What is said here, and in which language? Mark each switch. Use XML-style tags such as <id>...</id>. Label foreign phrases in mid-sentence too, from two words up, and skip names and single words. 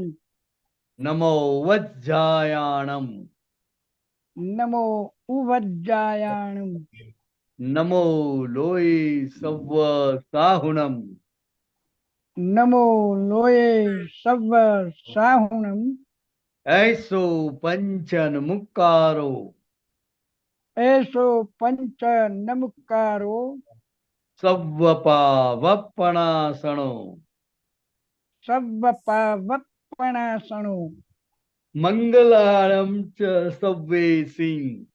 <pra>નમો વજ્જાયાણમ, નમો ઉવજ્જાયાણમ, નમો લોય સવ્વ સાહુણમ, નમો લોયે સવ્વ સાહુણમ, ऐसो पंचन मुक्कारो, એસો પંચ નમુકારો, સવ્વપા વપણાસણો, સવ્વ પાવપણાસણો, મંગલાણમ ચ સવ્વે સિંહ,</pra>